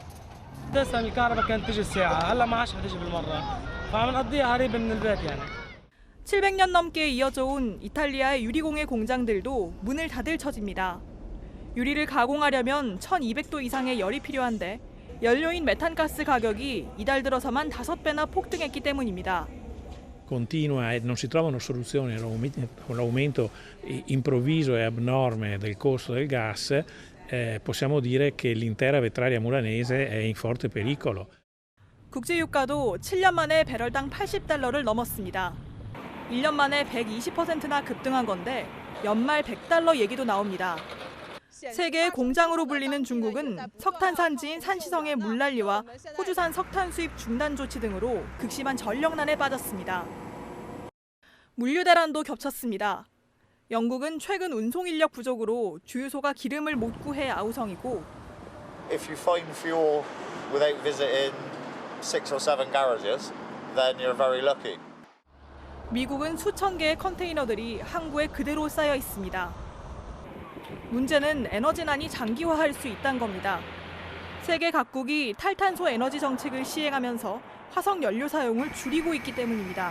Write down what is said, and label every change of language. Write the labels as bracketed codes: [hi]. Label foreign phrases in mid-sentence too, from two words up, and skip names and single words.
[ko] 700년 넘게 이어져 온 이탈리아의 유리공예 공장들도 문을 닫을 처지입니다. 유리를 가공하려면 1200도 이상의 열이 필요한데 연료인 메탄가스 가격이 이달 들어서만 5배나 폭등했기 때문입니다. [it] Continua e non si trovano soluzioni con l'aumento improvviso e abnorme del costo del gas, possiamo dire che l'intera vetraria muranese è in forte pericolo. [ko] 국제유가도 7년 만에 배럴당 $80를 넘었습니다. 1년 만에 120%나 급등한 건데 연말 $100 얘기도 나옵니다. 세계의 공장으로 불리는 중국은 석탄 산지인 산시성의 물난리와 호주산 석탄 수입 중단 조치 등으로 극심한 전력난에 빠졌습니다. 물류 대란도 겹쳤습니다. 영국은 최근 운송 인력 부족으로 주유소가 기름을 못 구해 아우성이고 [en] If you find fuel without visiting 6 or 7 garages, then you're very lucky. [ko] 미국은 수천 개의 컨테이너들이 항구에 그대로 쌓여 있습니다. 문제는 에너지난이 장기화할 수 있다는 겁니다. 세계 각국이 탈탄소 에너지 정책을 시행하면서 화석 연료 사용을 줄이고 있기 때문입니다.